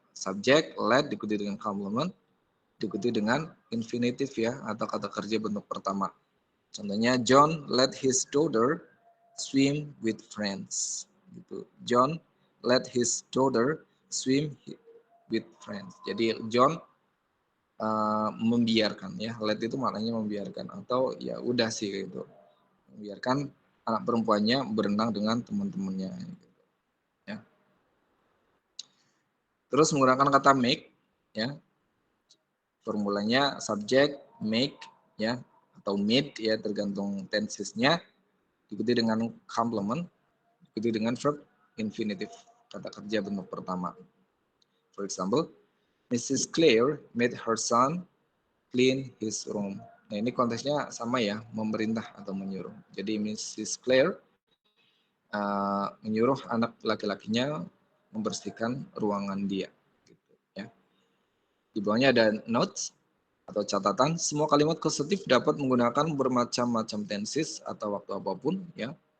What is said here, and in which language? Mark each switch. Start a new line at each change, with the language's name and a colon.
Indonesian: Subject, let diikuti dengan complement, diikuti dengan infinitive ya, atau kata kerja bentuk pertama. Contohnya,
English: John let his daughter swim with friends.
Indonesian: Gitu.
English: John let his daughter swim with friends.
Indonesian: Jadi John membiarkan ya, let itu maknanya membiarkan, atau ya udah sih gitu, membiarkan anak perempuannya berenang dengan teman-temannya. Gitu, ya. Terus menggunakan kata make, ya, formulanya subject, make, ya, atau made, ya, tergantung tensesnya, diikuti dengan complement, diikuti dengan verb infinitive, kata kerja bentuk pertama.
English: For example, Mrs. Claire made her son clean his room.
Indonesian: Nah, ini konteksnya sama ya, memerintah atau menyuruh. Jadi Mrs. Claire menyuruh anak laki-lakinya membersihkan ruangan dia. Gitu, ya. Di bawahnya ada notes atau catatan. Semua kalimat kasuatif dapat menggunakan bermacam-macam tenses atau waktu apapun, ya.